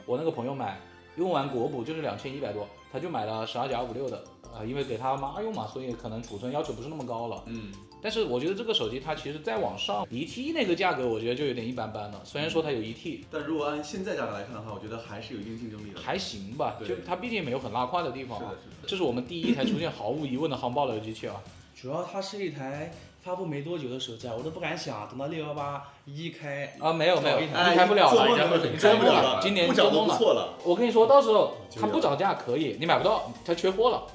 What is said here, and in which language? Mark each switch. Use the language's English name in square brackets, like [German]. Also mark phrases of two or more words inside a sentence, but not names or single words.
[Chinese] 我那個朋友買，用完國補就是2100多，他就買了12+56的，因為給他媽用嘛，所以可能儲存要求不是那麼高了。但是我覺得這個手機它其實再往上1T 那個價格，我覺得就有點一般般了。雖然說它有1T，但如果按現在價格來看的話，我覺得還是有一定競爭力的。還行吧，就它畢竟沒有很拉胯的地方啊。這是我們第一台出現毫無疑問的航爆的機器啊。主要它是一台發布沒多久的手機，我都不敢想，等到618一開啊，沒有，一開不了了，已經做夢了，今年做夢了。我跟你說，到時候它不漲價可以，你買不到，它缺貨了，